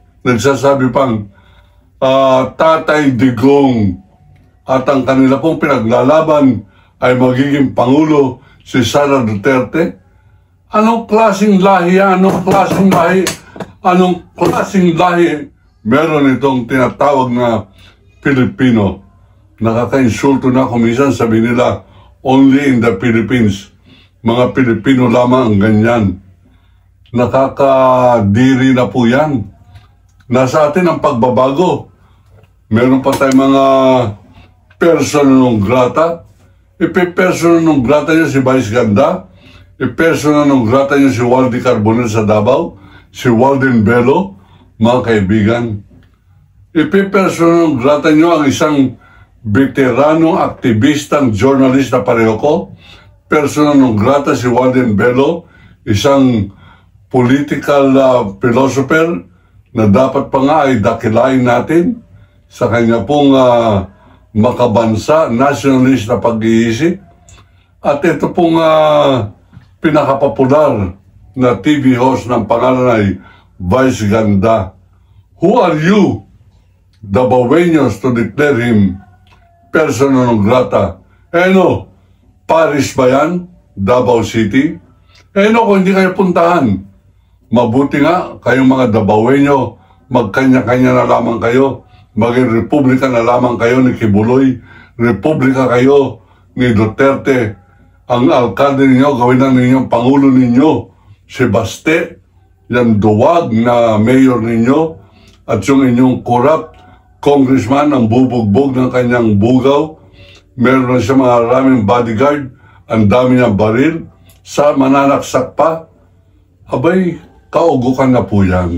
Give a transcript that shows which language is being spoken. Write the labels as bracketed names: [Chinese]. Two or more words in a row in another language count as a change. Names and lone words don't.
[Filipino] Nagsasabi pang Tatay Digong at ang kanila pong pinaglalaban ay magiging Pangulo si Sara Duterte. Anong klaseng lahi? Anong klaseng lahi meron itong tinatawag na Pilipino? Nakaka-insulto na kuminsan, sabi nila, [English] only in the Philippines. [Filipino] Mga Pilipino lamang ang ganyan. Nakakadiri na po yan. Nasa atin ang pagbabago. Meron pa tayong mga [Latin] persona non grata. Persona non grata [Filipino] niya si Vice Ganda. [Latin] Persona non grata [Filipino] niya si Waldy Carbonell sa Davao. Si Walden Bello. Mga kaibigan, Ipipersona [Latin] non grata [Filipino] nyo ang isang veteranong aktivistang journalist na pareho ko. [Latin] Persona non grata [Filipino] si Warden Bello, isang [English] political philosopher [Filipino] na dapat pa nga ay dakilain natin sa kanya pong makabansa, nationalist na pag-iisip. At ito pong pinakapopular na TV host ng pangalan ay Vice Ganda. [English] Who are you, Dabaweños, to declare him [Latin] persona non grata? [Filipino] No, Paris ba yan? Davao City? No, kung hindi kayo puntahan, mabuti nga kayong mga Dabaweño, magkanya-kanya na lamang kayo, maging republika na lamang kayo ni Kibuloy, republika kayo ni Duterte, ang alkalde ninyo, gawin na ninyong pangulo ninyo, si Baste, yan duwag na mayor ninyo, at yung inyong [English] corrupt congressman [Filipino] ang bubugbog ng kanyang bugaw, meron na siya mga maraming bodyguard, ang dami niyang baril, sa mananaksak pa, abay, kaugukan na po yan.